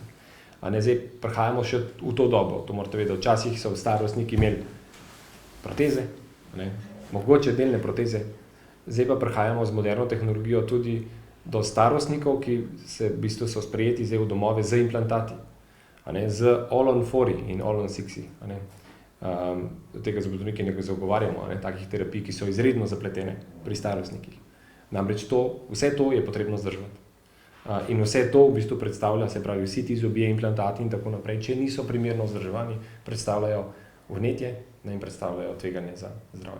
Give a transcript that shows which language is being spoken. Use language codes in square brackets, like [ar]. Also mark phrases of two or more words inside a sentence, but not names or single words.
[sl] Zdaj prihajamo še v to dobo, to morate vedeti, včasih so starostniki imeli proteze, mogoče delne proteze, zdaj pa prihajamo z moderno tehnologijo tudi do starostnikov, ki v bistvu so sprejeti zdaj v domove z implantati, z all-on-4 in all-on-6. Do tega zobozdravniki ne zagovarjamo, takih terapij, ki so izredno zapletene pri starostnikih. Namreč vse to je potrebno vzdrževati. In vse to v bistvu predstavlja, se pravi, vsi ti zobje, implantati in tako naprej, če niso primerno vzdrževani, predstavljajo vnetje in predstavljajo tveganje za zdravje.